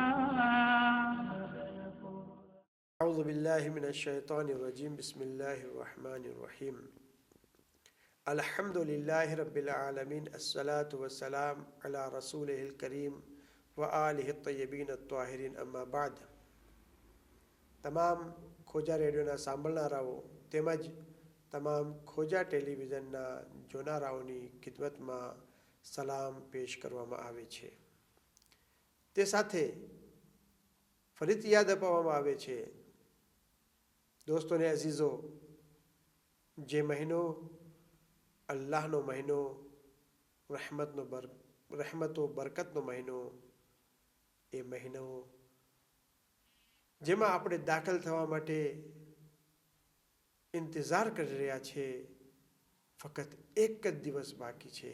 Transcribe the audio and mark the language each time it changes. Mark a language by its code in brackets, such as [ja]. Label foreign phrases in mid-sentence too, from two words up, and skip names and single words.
[ar] أعوذ بالله من الشيطان الرجيم. بسم الله الرحمن الرحيم. الحمد لله رب العالمين. الصلاة والسلام على رسوله الكريم وآله الطيبين الطاهرين. أما بعد. [gu] તમામ ખોજા રેડિયોના સાંભળનારાઓ તેમજ તમામ ખોજા ટેલિવિઝનના જોનારાઓની ખિદમતમાં સલામ પેશ કરવામાં આવે છે. તે સાથે ફરીથી યાદ અપાવવામાં આવે છે, દોસ્તોને અઝીઝો, જે મહિનો અલ્લાહનો મહિનો, રહેમતો બરકતનો મહિનો, એ મહિનો જેમાં આપણે દાખલ થવા માટે ઇંતજાર કરી રહ્યા છે, ફક્ત એક જ દિવસ બાકી છે.